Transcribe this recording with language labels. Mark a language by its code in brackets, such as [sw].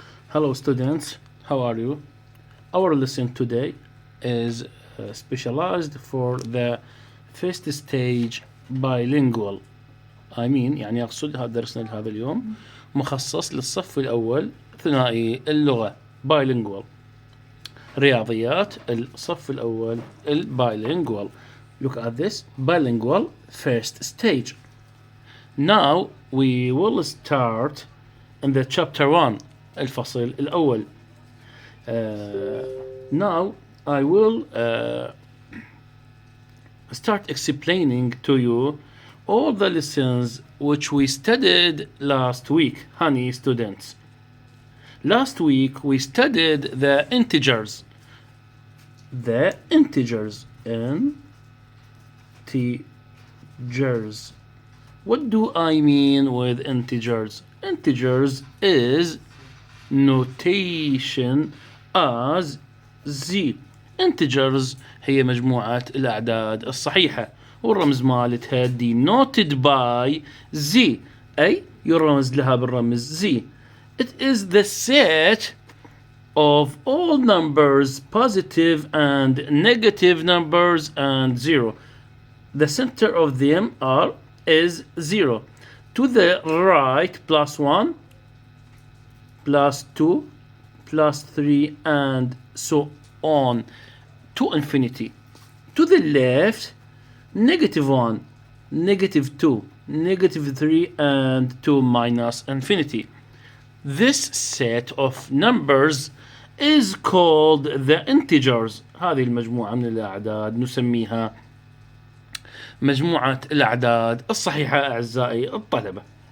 [en] Hello students, how are you? Our lesson today is specialized for the first stage bilingual. [ar] يعني أقصد هذا درسنا لهذا اليوم مخصص للصف الأول ثنائي اللغة bilingual. رياضيات الصف الأول bilingual. [en] Look at this bilingual first stage. Now we will start in the chapter 1 [ar] الفصل الأول. [en] Now I will start explaining to you all the lessons which we studied last week, honey students. Last week we studied the integers. The integers. Integers. What do I mean with integers? Integers is notation as z. [ar] Integers هي مجموعة الأعداد الصحيحة والرمز مالتها [en] denoted by z [ar] أي يرمز لها بالرمز z. [en] It is the set of all numbers, positive and negative numbers and zero. The center of them is 0. To the right, +1, +2, +3, and so on to infinity. To the left, -1, -2, -3, and to minus infinity. This set of numbers is called the integers. [ar] هذه المجموعة من الأعداد نسميها مجموعة الأعداد الصحيحة أعزائي الطلبة.